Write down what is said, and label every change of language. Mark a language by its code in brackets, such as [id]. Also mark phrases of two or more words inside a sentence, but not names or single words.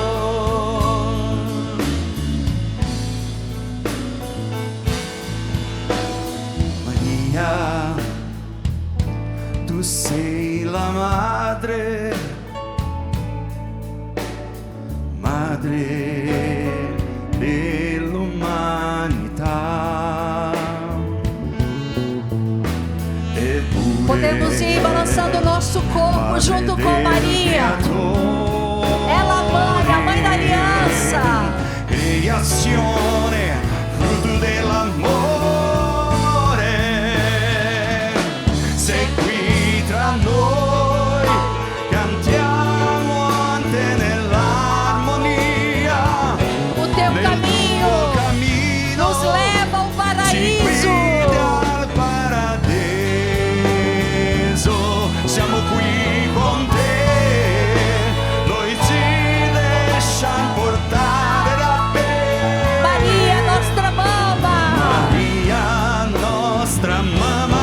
[it] Maria, tu sei la madre, madre dell'umanità. Eppure [pt] Podemos ir balançando o nosso corpo junto com Maria. Ela, a mãe da aliança. [it] Creazione, frutto dell'amore, sei qui tra noi, cantiamo a te nell'armonia. [pt] O teu [it] Nel [pt] caminho [it] tuo cammino [pt] nos leva ao [it] ci [pt] paraíso. [it] guidi al paradiso. Siamo qui con te, noi ci lasciamo portare da te. Maria, nostra mama, Maria, nostra mamma